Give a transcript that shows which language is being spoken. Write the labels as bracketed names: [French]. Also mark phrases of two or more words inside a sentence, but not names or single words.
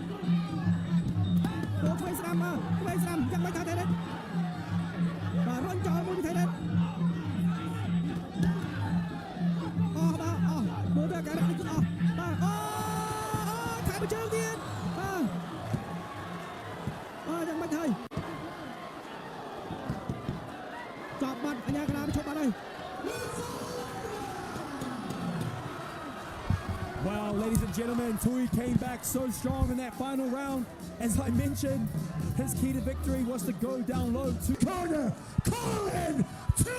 [Khmer] ចូលឆ្វេងស្ដាំមកឆ្វេងស្ដាំយ៉ាងម៉េចថាថៃរ៉េតបាទរត់ចោលមួយពីថៃរ៉េតអស់បាទអស់មើលទៅការរត់នេះគឺអស់បាទអូថែមជើងទៀតយ៉ាងម៉េចហើយចប់បាត់អញ្ញាកណ្ដាលឈប់បាត់ហើយ [English] Wow, ladies and gentlemen, Tui came back so strong in that final round. As I mentioned, his key to victory was to go down low to corner, Colin